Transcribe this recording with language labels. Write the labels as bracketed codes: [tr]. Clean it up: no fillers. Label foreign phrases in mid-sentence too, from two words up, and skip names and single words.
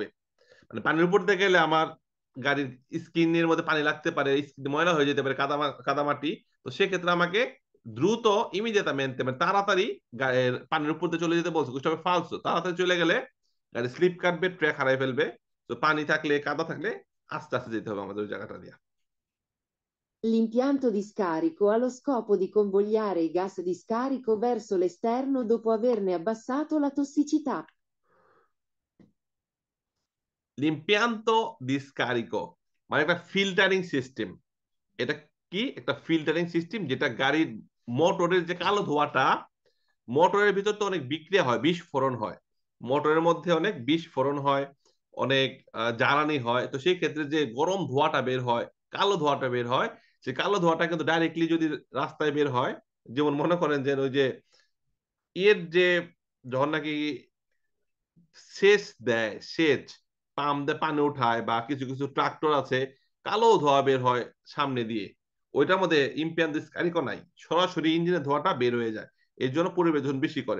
[bn] মানে পানির উপর দিয়ে গেলে আমার গাড়ির স্কিনের মধ্যে পানি লাগতে পারে, ময়লা হয়ে যেতে পারে, কাদামাটি, তো সেক্ষেত্রে আমাকে দ্রুত ইমিডিয়েটamente মানে তাড়াতাড়ি পানির উপর দিয়ে চলে যেতে বলছে, বুঝতে হবে ফালসো, তাড়াতাড়ি চলে গেলে গাড়ি স্লিপ কাটবে, ট্র্যাক হারাই ফেলবে। তো পানি থাকলে, কাদা থাকলে আস্তে আস্তে যেতে হবে আমাদের ওই জায়গাটা দিয়ে। [it] L'impianto di scarico ha lo scopo di convogliare i gas di scarico verso l'esterno dopo averne abbassato la tossicità. L'impianto di scarico [bn] মানে একটা ফিল্টারিং সিস্টেম, এটা কি একটা ফিল্টারিং সিস্টেম, যেটা গাড়ির মোটরের যে কালো ধোঁয়াটা, মোটরের ভিতর তো অনেক বিক্রিয়া হয়, বিস্ফোরণ হয়, মোটরের মধ্যে অনেক বিস্ফোরণ হয়, অনেক জ্বালানি হয়, তো সেই ক্ষেত্রে যে গরম ধোঁয়াটা বের হয়, কালো ধোঁয়াটা বের হয়, সে কালো ধোঁয়াটা কিন্তু ডাইরেক্টলি যদি রাস্তায় বের হয়, যেমন মনে করেন যে ওই যে এর যে যখন নাকি সেচ দেয়, সেচ পাম্প দিয়ে পানি উঠায়, বা কিছু কিছু ট্রাক্টর আছে, কালো ধোঁয়া বের হয় সামনে দিয়ে, ওইটার মধ্যে ইম্পিয়ান্সকারীও নাই, সরাসরি ইঞ্জিনের ধোঁয়াটা বের হয়ে যায়, এর জন্য পরিবেশ দূষণ বেশি করে।